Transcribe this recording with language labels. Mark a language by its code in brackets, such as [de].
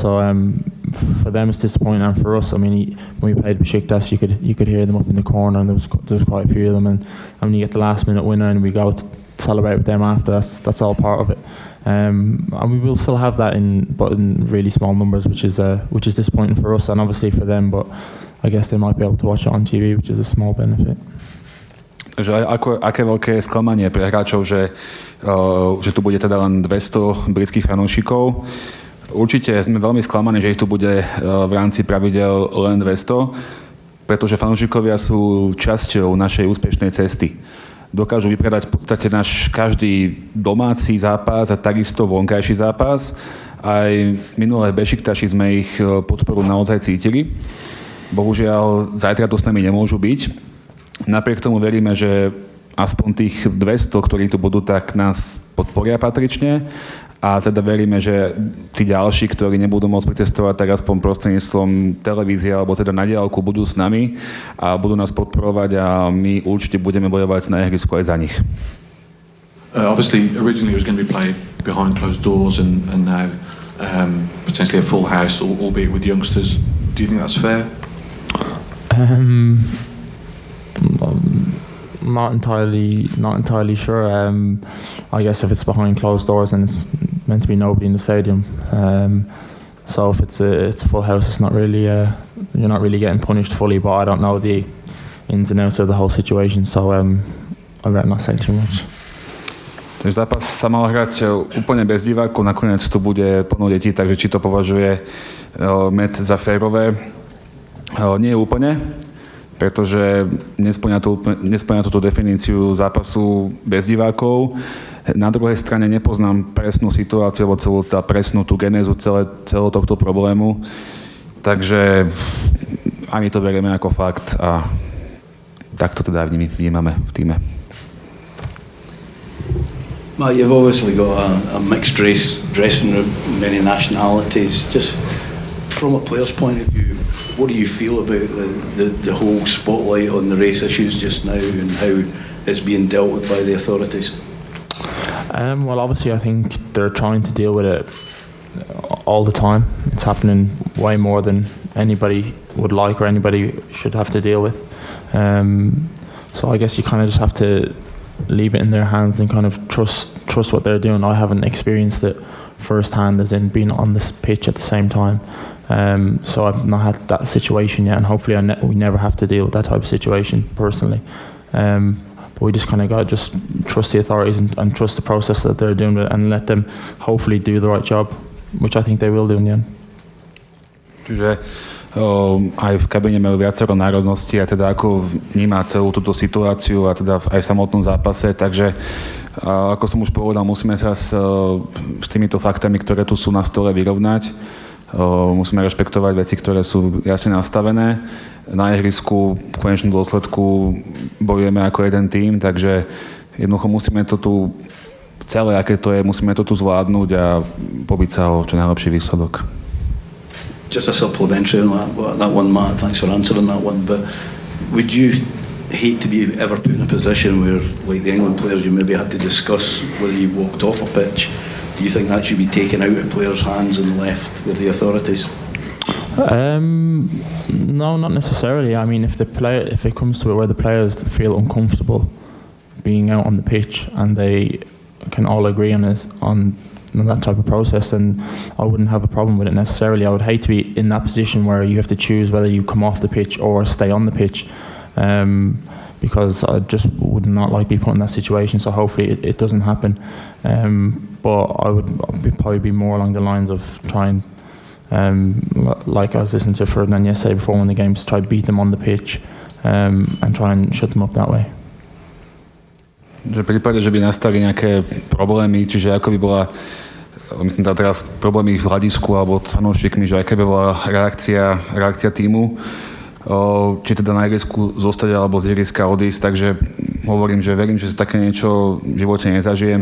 [en] So for them it's disappointing, and for us, I mean, when we played Besiktas, you could hear them up in the corner, and there was quite a few of them. And when you get the last minute winner, and we go to celebrate with them after, that's all part of it. And we will still have that but in really small numbers, which is disappointing for us and obviously for them. But I guess they might be able to watch it on TV, which is a small benefit. [sk] Takže aké veľké sklamanie pre hráčov, že tu bude teda len 200 britských fanúšikov. Určite sme veľmi sklamaní, že ich tu bude v rámci pravidel len 200, pretože fanúšikovia sú časťou našej úspešnej cesty. Dokážu vypredať v podstate náš každý domáci zápas a takisto vonkajší zápas. Aj minulé Besiktaši sme ich podporu naozaj cítili. Bohužiaľ, zajtra tu s nami nemôžu byť. Napriek tomu veríme, že aspoň tých 200, ktorí tu budú, tak nás podporia patrične. A teda veríme, že tí ďalší, ktorí nebudú môcť pricestovať, tak aspoň prostredníctvom televízie alebo teda na diaľku budú s nami a budú nás podporovať a my určite budeme bojovať na ihrisku aj za nich. [en] Obviously, originally it was going to be played behind closed doors and now potentially a full house, albeit with youngsters. Do you think that's fair? Not entirely sure. I guess if it's behind closed doors and meant to be nobody in the stadium. So if it's a full house, it's not really you're not really getting punished fully. But I don't know the ins and outs of the whole situation, so I'd rather not say too much. [sk] Ten zápas sa mal hrať úplne bez divákov, nakoniec tu bude plno detí, takže či to považuje Met za férové? Nie úplne, pretože nespĺňa túto definíciu zápasu bez divákov. Na druhej strane nepoznám presnú situáciu, alebo celú presnú tú genézu celého tohto problému, takže a my to berieme ako fakt a tak to teda vnímame v týme. [en] Matt, you've obviously got a mixed race dressing room, many nationalities. Just from a player's point of view, what do you feel about the whole spotlight on the race issues just now and how it's being dealt with by the authorities? Well, obviously, I think they're trying to deal with it all the time. It's happening way more than anybody would like or anybody should have to deal with. So I guess you kind of just have to leave it in their hands and kind of trust what they're doing. I haven't experienced it firsthand, as in being on this pitch at the same time. So I've not had that situation yet, and hopefully we never have to deal with that type of situation personally. But we just kind of got to just trust the authorities and trust the process that they're doing and let them hopefully do the right job, which I think they will do in the end. [sk] Čiže aj v kabíne majú viacero národností a teda ako vníma celú túto situáciu a teda aj v samotnom zápase, takže ako som už povedal, musíme sa s týmito faktami, ktoré tu sú na stole, vyrovnať. Musíme rešpektovať veci, ktoré sú jasne nastavené. Na ihrisku v konečnom dôsledku bojujeme ako jeden tím, takže jednoducho musíme to tu celé, aké to je, musíme to tu zvládnuť a pobiť sa o čo najlepší výsledok. [en] Just a supplementary on that one, Matt. Thanks for answering that one. But would you hate to be ever put in a position where, like the England players, you maybe had to discuss whether you walked off a pitch? Do you think that should be taken out of players' hands and left with the authorities? No, not necessarily. I mean, if it comes to it where the players feel uncomfortable being out on the pitch and they can all agree on that type of process, then I wouldn't have a problem with it necessarily. I would hate to be in that position where you have to choose whether you come off the pitch or stay on the pitch, because I just would not like to be put in that situation. So hopefully it doesn't happen. But I would probably be more along the lines of trying, like I was listening to Ferdinand yesterday before one of the games, try to beat them on the pitch and try and shut them up that way. [sk] Že v prípade, že by nastali nejaké problémy, čiže ako by bola, myslím teraz problémy v hľadisku alebo s fanúšikmi, že aká by bola reakcia tímu, či teda na ihrisku zostať alebo z ihriska odísť, takže hovorím, že verím, že sa také niečo v živote nezažijem.